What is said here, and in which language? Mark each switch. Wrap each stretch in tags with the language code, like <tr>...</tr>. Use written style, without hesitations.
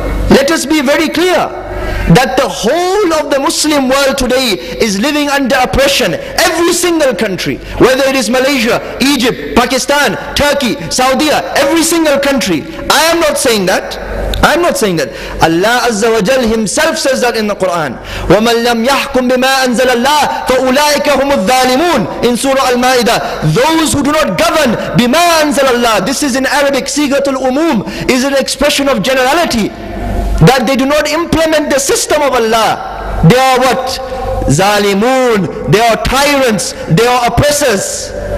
<en>Let us be very clear that the whole of the Muslim world today is living under oppression. Every single country, whether it is Malaysia, Egypt, Pakistan, Turkey, Saudi, every single country. I am not saying that. I am not saying that. Allah Azza wa Jal himself says that in the Quran.</en> <ar>وَمَنْ لَمْ يَحْكُمْ بِمَا أَنزَلَ اللَّهِ فَأُولَٰئِكَ هُمُ الظَّالِمُونَ</ar> <en>in Surah Al-Ma'idah. Those who do not govern</en> <ar>بِمَا أَنزَلَ اللَّهِ.</ar> <en>This is in Arabic, sigatul umum, is an expression of generality. That they do not implement the system of Allah. They are what? Zalimun. They are tyrants. They are oppressors.</en>